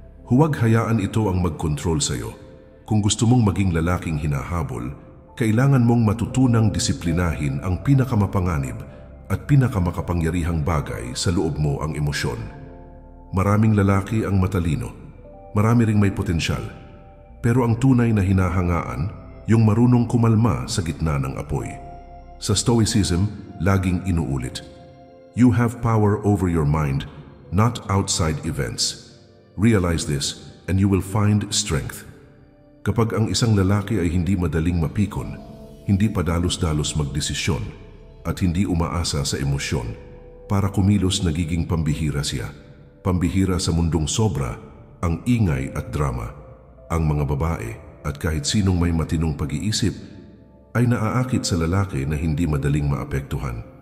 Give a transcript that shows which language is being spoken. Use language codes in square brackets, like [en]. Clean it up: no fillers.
[tl] Huwag hayaan ito ang mag-control sa'yo. Kung gusto mong maging lalaking hinahabol, kailangan mong matutunang disiplinahin ang pinakamapanganib at pinakamakapangyarihang bagay sa loob mo, ang emosyon. Maraming lalaki ang matalino, marami ring may potensyal, pero ang tunay na hinahangaan, yung marunong kumalma sa gitna ng apoy. [en] Sa Stoicism, laging inuulit, you have power over your mind, not outside events. Realize this and you will find strength. [tl] Kapag ang isang lalaki ay hindi madaling mapikon, hindi padalos-dalos magdesisyon, at hindi umaasa sa emosyon, para kumilos nagiging pambihira siya. Pambihira sa mundong sobra, ang ingay at drama. Ang mga babae at kahit sinong may matinong pag-iisip ay naaakit sa lalaki na hindi madaling maapektuhan.